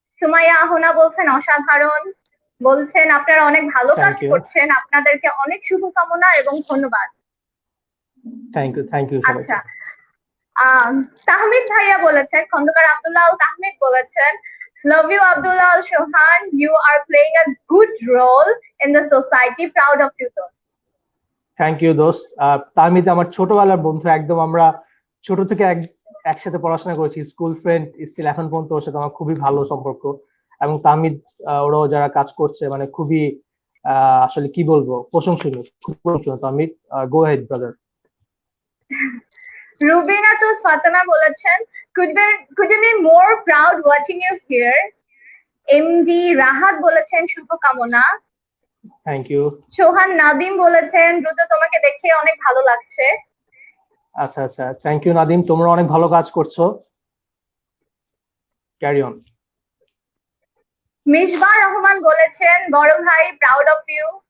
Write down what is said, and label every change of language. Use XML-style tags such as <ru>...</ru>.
<bn>সুমাইয়া আহনা বলছেন অসাধারণ, বলছেন আপনারা অনেক ভালো কাজ</bn> <en>thank you,</en> <bn>করছেন, আপনাদেরকে অনেক শুভকামনা এবং ধন্যবাদ।</bn> <en>thank you</en> <bn>সবাইকে। আচ্ছা, তাহমিদ ভাইয়া বলেছেন, খন্দকার আব্দুল্লাহ আল তাহমিদ বলেছেন,</bn> <en>love you Abdullah Al Shohan, you are playing a good role in the society, proud of you দোস্ত। Thank you দোস্ত।</en> <bn>তাহমিদ আমার ছোটবেলার বন্ধু, একদম আমরা ছোট থেকে একসাথে পড়াশোনা করেছি, স্কুল ফ্রেন্ড স্টিল এখন পর্যন্ত। ওর সাথে আমার খুবই ভালো সম্পর্ক। এবং তাহমিদ ওরাও যারা কাজ করছে মানে খুবই আসলে কি বলবো, প্রশংসনীয়, খুব প্রশংসনীয়।</bn> <en>Tahmid, go head brother. Rubina Tus Fatema বলেছেন, could you be more proud watching you here?</en> <bn>MD Rahat বলেছেন শুভকামনা।</bn> <en>Thank you.</en> <bn>সোহান নাদিম বলেছেন দ্রুত তোমাকে দেখে অনেক ভালো লাগছে। আচ্ছা আচ্ছা,</bn> <en>thank you</en> <bn>নাদিম, তোমরা অনেক ভালো কাজ করছো।</bn> <en>Carry on.</en> <bn>মিসবাহ রহমান বলেছেন বড় ভাই</bn> <en>Proud of you.</en>